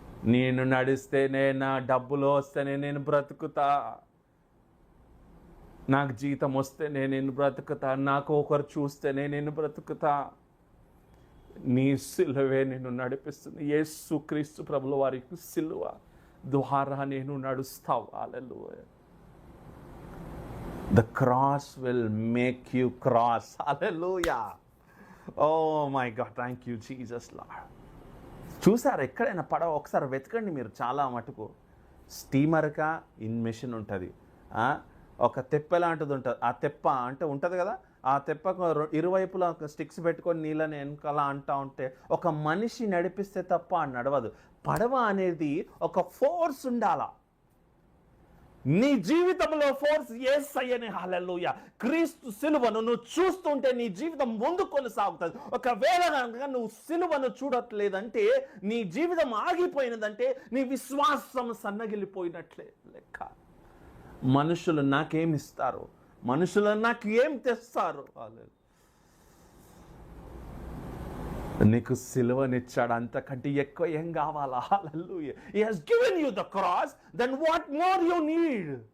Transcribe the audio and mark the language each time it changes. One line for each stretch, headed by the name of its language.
Telugu: నేను నడిస్తేనే, నా డబ్బులు వస్తేనే నేను బ్రతుకుతా, నాకు జీతం వస్తేనే నేను బ్రతుకుతా, నాకు ఒకరు చూస్తేనే నేను బ్రతుకుతా. నీ సిలువే నేను నడిపిస్తుంది. యేసుక్రీస్తు ప్రభుల వారికి సిలువ ద్వారా నేను నడుస్తావు. హల్లెలూయా.
English: The cross will make you cross. Hallelujah. Oh my God. Thank you Jesus Lord.
Telugu: చూసారు ఎక్కడైనా పడవ? ఒకసారి వెతకండి మీరు. చాలా మటుకు స్టీమర్గా ఇన్ మెషిన్ ఉంటుంది, ఒక తెప్ప లాంటిది ఉంటుంది. ఆ తెప్ప అంటే ఉంటుంది కదా, ఆ తెప్పకు ఇరువైపులా స్టిక్స్ పెట్టుకొని నీళ్ళని వెనకాల అంటూ ఉంటే ఒక మనిషి నడిపిస్తే తప్ప నడవదు. పడవ అనేది ఒక ఫోర్స్ ఉండాల. నీ జీవితంలో ఫోర్స్ యేసయ్యనే. హల్లెలూయా. క్రీస్తు సిలువను నువ్వు చూస్తుంటే నీ జీవితం ముందు కొనసాగుతుంది. ఒకవేళ కనుక నువ్వు సిలువను చూడట్లేదంటే, నీ జీవితం ఆగిపోయినదంటే, నీ విశ్వాసం సన్నగిలిపోయినట్లే లెక్క. మనుషులు నాకేమిస్తారు, మనుషులు నాకు ఏం తెస్తారు? నీకు సిలువనిచ్చాడు, అంతకంటే ఎక్కువ ఏం కావాలా? హల్లెలూయా.
English: He has given you the cross, then what more you need?